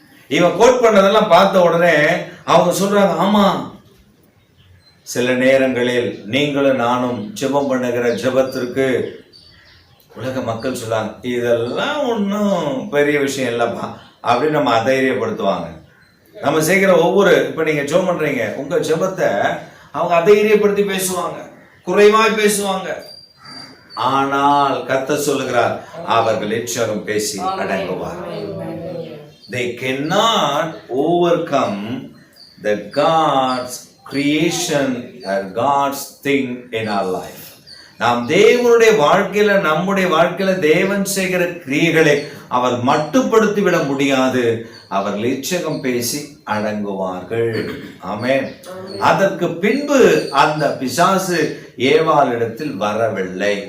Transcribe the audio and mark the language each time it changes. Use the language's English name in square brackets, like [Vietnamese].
[Tamil] இவன் கோட் பண்ணதெல்லாம் பார்த்த உடனே அவங்க சொல்றாங்க, ஆமா, சில நேரங்களில் நீங்களும் நானும் ஜெபம் பண்ணுகிற ஜெபத்திற்கு உலக மக்கள் சொல்லாங்க, இதெல்லாம் ஒன்றும் பெரிய விஷயம் இல்லைப்பா அப்படின்னு நம்ம அதைரியப்படுத்துவாங்க. நம்ம செய்கிற இப்போ நீங்கள் ஜெபம் பண்ணுறீங்க, உங்கள் ஜெபத்தை அவங்க அதைரியப்படுத்தி பேசுவாங்க, குறைவாய் பேசுவாங்க. ஆனால் கர்த்தர் சொல்லுகிறார், அவர்கள் இச்சகம் பேசி அடங்குவார். [English] They cannot overcome the God's creation or God's thing in our life. [Tamil] நாம் தேவனுடைய வாழ்க்கையில, நம்முடைய வாழ்க்கையில தேவன் செய்கிற கிரியைகளை அவர் மட்டுப்படுத்தி விட முடியாது. அவர்கள் இச்சகம் பேசி அடங்குவார்கள். ஆமென். அதற்கு பின்பு அந்த பிசாசு ஏவாளிடத்தில் வரவில்லை.